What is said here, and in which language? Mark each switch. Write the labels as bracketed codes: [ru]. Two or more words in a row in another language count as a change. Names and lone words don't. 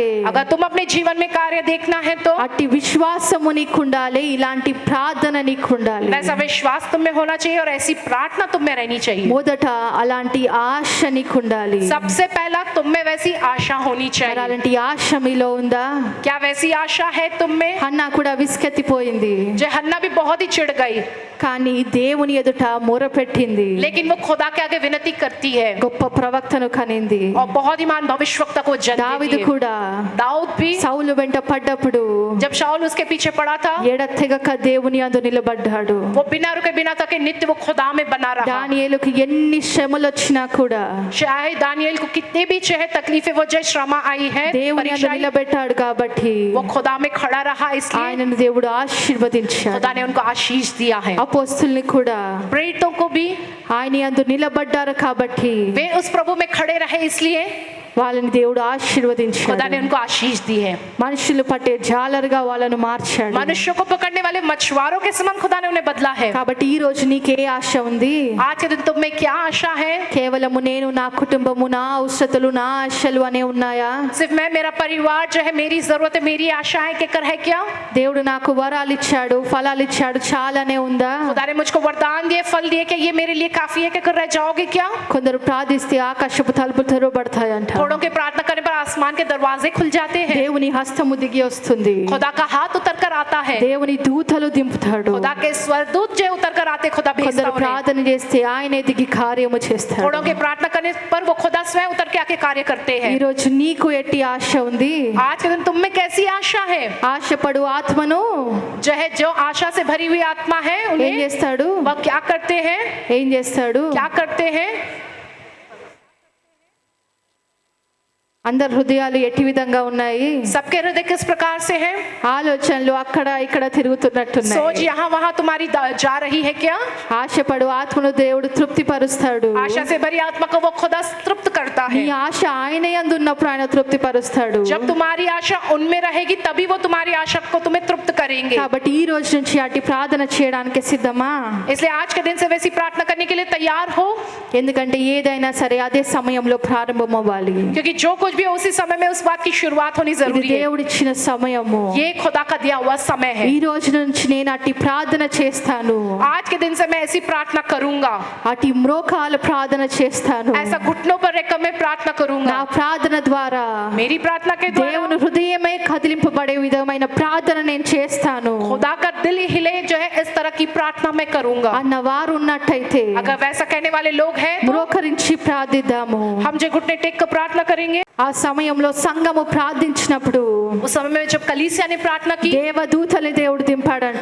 [hi] अगर तुम अपने जीवन में कार्य देखना है तो [te] అట్టి విశ్వాసము నీకు ఉండాలి, ఇలాంటి ప్రార్థన నీకు ఉండాలి. [hi] वैसा विश्वास तुम में होना चाहिए और ऐसी प्रार्थना तुम में रहनी चाहिए। [te] మొదట అలాంటి ఆశ నీకు ఉండాలి. [hi] सबसे पहला तुम में वैसी आशा होनी [te] మరి [hi] चाहिए। [te] అలాంటి ఆశ మీలో ఉందా? [hi] क्या वैसी आशा है तुम में? [te] హన్నా కూడా విసుకెత్తిపోయింది, [hi] जो हन्ना भी बहुत ही चिढ़ गई, [te] కానీ దేవుని ఎదుట మొరపెట్టింది, [hi] लेकिन वो खुदा के आगे विनती करती है [te] గొప్ప ప్రవక్తను కనింది. [hi] और बहुत ही महान भविष्यवक्ता को जन्म [te] దావీదు [hi] देती है। [te] కూడా [hi] दाऊद भी [te] సౌలు వెంట పడ్డప్పుడు [hi] जब शाऊल उसके पीछे पड़ा था, [te] ఎడతెగక దేవుని యందు నిలబడ్డాడు. [hi] वो बिना रुके बिना थके नित्य वो खुदा में बना रहा। [te] దానియేలుకి ఎన్ని శ్రమలు వచ్చినా కూడా [hi] चाहे दानियल को कितने भी चाहे तकलीफें वो जो श्रमा आई है, [te] దేవుని యందు [hi] परीक्षा आई, [te] నిలబెట్టాడు కాబట్టి [hi] वो खुदा में खड़ा रहा, इसलिए [te] ఆయనను దేవుడు ఆశీర్వదించాడు. [hi] खुदा ने उनको आशीष दिया है। [te] అపోస్తుల్ని కూడా [hi] प्रेरितों को भी [te] ఆయన యందు నిలబడ్డారు కాబట్టి [hi] वे उस प्रभु में खड़े रहे, इसलिए [te] వాళ్ళని దేవుడు [hi] खुदा [te] ఆశీర్వదించాడు. [hi] ने उनको आशीष दी है। [te] మనుషులు పట్టే జాలరుగా వాళ్ళను మార్చాడు. [hi] मनुष्यों को पकड़ने वाले मछुआरों के समान खुदा ने उन्हें बदला है। [te] కాబట్టి ఈ రోజు నీకే ఆశ ఉంది? [hi] आज के दिन तुम में क्या आशा है? [te] కేవలము నేను, నా కుటుంబము, నా అవసరతలు, నా ఆశలు అనే ఉన్నాయా? [hi] सिर्फ मैं, मेरा परिवार जो है, मेरी जरूरत है, मेरी आशाएं के कर है क्या? [te] దేవుడు నాకు వరాలు ఇచ్చాడు, ఫలాలు ఇచ్చాడు, చాలానే ఉందా? [hi] खुदा ने मुझको वरदान दिए, फल दिए, क्या ये मेरे लिए काफी है? क्या कर रह जाओगे क्या? [te] కొందరు ప్రార్థిస్తే ఆకాశపు తలుపులు తెరవబడతాయంట. [hi] थोड़ों के प्रार्थना करने पर आसमान के दरवाजे खुल जाते हैं। [te] దేవుని హస్తము దిగి వస్తుంది, [hi] खुदा का हाथ उतर कर आता है, [te] దేవుని దూతలు దింపుతాడు. [hi] खुदा के स्वर्गदूत जो उतर कर आते, खुदा भेजता [te] కొందరు [hi] है उन्हें। [te] ప్రార్థన చేస్తే ఆయనే దిగి కార్యము చేస్తాడు. [hi] थोड़ों के प्रार्थना करने पर वो खुदा स्वयं उतर के आके कार्य करते [te] ఈ [hi] हैं। [te] రోజు నీకు ఎట్టి ఆశ ఉంది? [hi] आज के दिन तुम में कैसी आशा है? [te] ఆశపడు ఆత్మను [hi] जो है, जो आशा से भरी हुई आत्मा है, [te] ఏం [hi] उन्हें [te] చేస్తాడు? [hi] वह क्या करते हैं? [te] ఏం చేస్తాడు? [hi] क्या करते हैं? [te] అందరి హృదయాలు ఎట్టి విధంగా ఉన్నాయి? [hi] सबके हृदय किस प्रकार से है? [te] ఆలోచనలు అక్కడ ఇక్కడ తిరుగుతున్నట్టున్నాయి. [hi] सोच यहाँ वहाँ तुम्हारी जा रही है क्या? [te] ఆశపడు ఆత్మను దేవుడు తృప్తి పరుస్తాడు. [hi] आशा से भरी आत्मा को वो खुदा तृप्त करता [te] నీ [hi] है। [te] ఆశ ఆయన యందు ఉన్నప్పుడు ఆయన తృప్తి పరుస్తాడు. [hi] जब तुम्हारी आशा उनमें रहेगी, तभी वो तुम्हारी आशा को तुम्हें तृप्त करेंगे। [te] కాబట్టి ఈ రోజు నుంచి అట్టి ప్రార్థన చేయడానికి సిద్ధమా? [hi] इसलिए आज के दिन से वैसी प्रार्थना करने के लिए तैयार हो, [te] ఎందుకంటే ఏదైనా సరే అదే సమయంలో ప్రారంభం అవ్వాలి. [hi] क्योंकि जो कुछ भी उसी समय में उस बात की शुरुआत होनी [te] ఇది [hi] जरूरी है। [te] దేవుడిచ్చిన సమయము. [hi] ये खुदा का दिया हुआ समय है। [te] ఈ రోజు నుంచి నేను అట్టి ప్రార్థన చేస్తాను, [hi] आज के दिन से मैं ऐसी प्रार्थना करूंगा, [te] అట్టి మ్రోకాల ప్రార్థన చేస్తాను. [hi] ऐसा घुटनों पर रहकर मैं प्रार्थना [te] నా [hi] करूंगा। [te] ప్రార్థన ద్వారా [hi] मेरी प्रार्थना के द्वारा [te] దేవుని హృదయమే కదిలింపబడే విధమైన ప్రార్థన నేను చేస్తాను [hi] खुदा का दिल हिले, जो है इस तरह की प्रार्थना मैं करूंगा। [te] అన్న వారు ఉన్నట్టయితే [hi] अगर वैसा कहने वाले लोग हैं तो [te] మ్రోకరించి ప్రార్థిద్దాము. [hi] हम जो घुटने टेक कर प्रार्थना करेंगे। [te] ఆ సమయంలో సంఘము ప్రార్థించినప్పుడు [hi] उस समय में जब कलीसिया ने प्रार्थना की, [te] దేవదూతని దేవుడు దింపాడంట.